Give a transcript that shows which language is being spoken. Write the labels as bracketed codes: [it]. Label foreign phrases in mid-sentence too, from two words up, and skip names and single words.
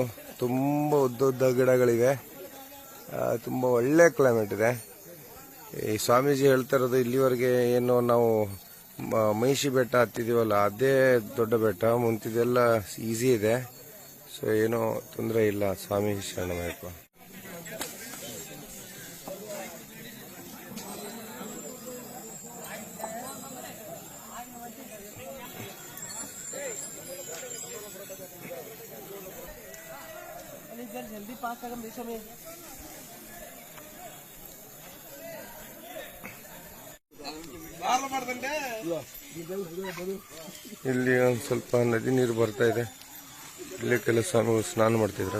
[kn] ತುಂಬ ಉದ್ದ ಗಿಡಗಳಿವೆ, ತುಂಬ ಒಳ್ಳೆ ಕ್ಲೈಮೇಟ್ ಇದೆ. ಈ ಸ್ವಾಮೀಜಿ ಹೇಳ್ತಾ ಇರೋದು ಇಲ್ಲಿವರೆಗೆ ಏನು ನಾವು ಮಹಿಷಿ ಬೆಟ್ಟ ಹತ್ತಿದೀವಲ್ಲ ಅದೇ ದೊಡ್ಡ ಬೆಟ್ಟ, ಮುಂತಿದೆಲ್ಲ ಈಸಿ ಇದೆ. ಸೊ ಏನೋ ತೊಂದರೆ ಇಲ್ಲ. ಸ್ವಾಮಿ ಶರಣಮಯ್ಯಪ್ಪ. जल्दी पास करम देशों में ಇಲ್ಲಿ ಒಂದು ಸ್ವಲ್ಪ ನದಿ ನೀರು ಬರ್ತಾ ಇದೆ. ಇಲ್ಲಿ ಕೆಲ ಸ್ವಾಮಿಗಳು ಸ್ನಾನ ಮಾಡ್ತಿದ್ರ.